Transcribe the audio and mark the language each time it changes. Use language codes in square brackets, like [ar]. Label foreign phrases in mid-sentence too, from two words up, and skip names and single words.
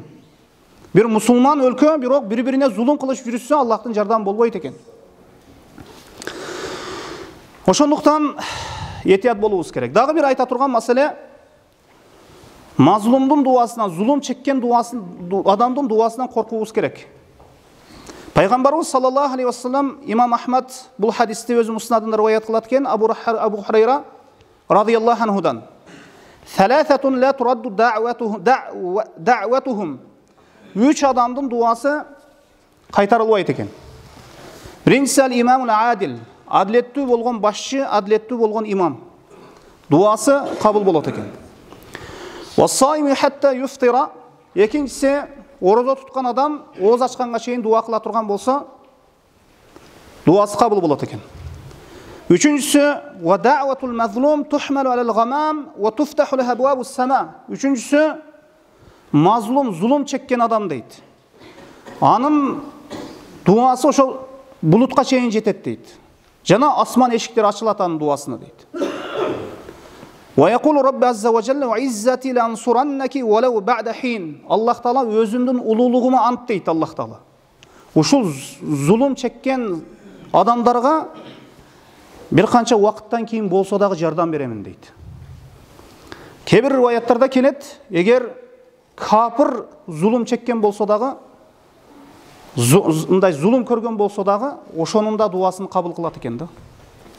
[ky] Бир мусулман өлкө бирок бири-бирине зулум кылышып жүрүшсө, Аллахтын жардамы болбойт экен. Ошондуктан этият болуубуз керек. Дагы бир айта турган маселе, мазлумдун дуасынан, зулум чеккен адамдын дуасынан коркуубуз керек. [ar] Пайгамбарыбыз صلى الله عليه وسلم, [ky] Имам Ахмад бул хадисти өзү муснадында риваят кылат экен, [ar] Абу Хурайра رضي الله عنه ثلاثة لا ترد دعوتهم." [ky] Үч адамдын дуасы кайтарылбайт экен. Биринчиси [ar] الإمام العادل, [ky] адилеттүү болгон башчы, адилеттүү болгон имам. Дуасы кабыл болот экен. [ar] والصائم حتى يفطر. [ky] Экинчиси орозо туткан адам ооз ачканга чейин дуа кыла турган болсо, дуасы кабыл болот экен. [ar] Үчүнчүсү ودعوة المظلوم تحمل على الغمام وتفتح لها أبواب السماء. [ky] Үчүнчүсү мазлум, зулум чеккен адам дейт. Анын дуасы ошол булутка чейин жетет дейт. Жана асман эшиктери ачылат анын дуасына дейт. [ar] ويقول ربي عز وجل وعزتي لأنصرنك ولو بعد حين. [ky] Аллах Таала өзүнүн улуулугума ант дейт. Аллах Таала ушул зулум чеккен адамдарга бир канча убакыттан кийин болсо дагы жардам беремин дейт. Кээ бир риваяттарда келет, эгер капыр зулум чеккен болсо дагы, мындай зулум көргөн болсо дагы, ошонун да дуасын кабыл кылат экен да.